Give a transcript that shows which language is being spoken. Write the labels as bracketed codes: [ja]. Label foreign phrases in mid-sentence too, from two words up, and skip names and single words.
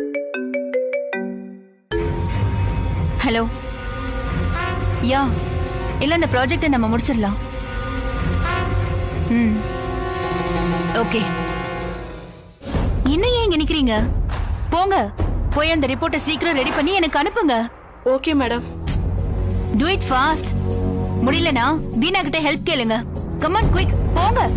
[ta] ஹலோ, யா இல்ல இந்த ப்ராஜெக்டை நம்ம முடிச்சிடலாம். ஓகே. இன்னும் ஏன் இங்க நிக்கிறீங்க? போங்க, போய் அந்த ரிப்போர்ட்டை சீக்கிரம் ரெடி பண்ணி எனக்கு அனுப்புங்க. [en] Okay madam. Do it fast. [ta] முடியலனா தீனா கிட்ட ஹெல்ப் கேளுங்க. [en] Come on, quick, [ta] போங்க.